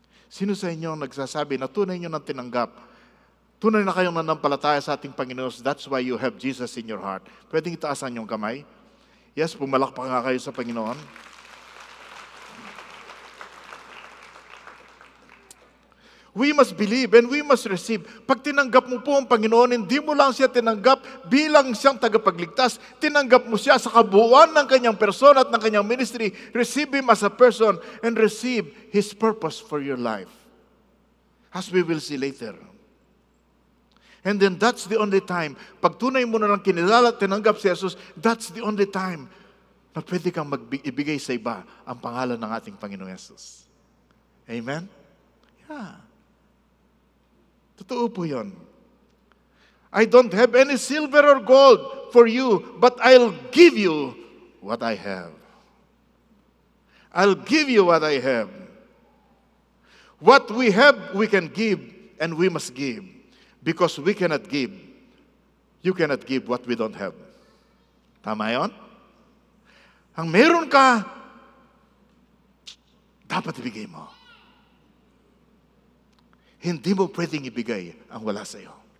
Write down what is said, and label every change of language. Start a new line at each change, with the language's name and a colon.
Filipino: Sino sa inyo nagsasabi na tunay nyo nang tinanggap? Tunay na kayong nanampalataya sa ating Panginoon.
English: That's why you have Jesus in your heart.
Filipino: Pwedeng itaasan yung kamay? Yes, pumalakpak nga kayo sa Panginoon.
English: We must believe and we must receive.
Filipino: Pag tinanggap mo po ang Panginoon, hindi mo lang siya tinanggap bilang siyang tagapagligtas. Tinanggap mo siya sa kabuuan ng kanyang persona at ng kanyang ministry.
English: Receive Him as a person and receive His purpose for your life. As we will see later. And then that's the only time,
Filipino: pag tunay mo na lang kinilala at tinanggap si Jesus,
English: that's the only time
Filipino: na pwede kang ibigay sa iba ang pangalan ng ating Panginoong Jesus. Amen? Yeah. Totoo po yun.
English: I don't have any silver or gold for you, but I'll give you what I have. I'll give you what I have. What we have, we can give, and we must give. Because we cannot give. You cannot give what we don't have.
Filipino: Tama yun? Ang meron ka, dapat ibigay mo. Hindi mo pwedeng ibigay ang wala sa iyo.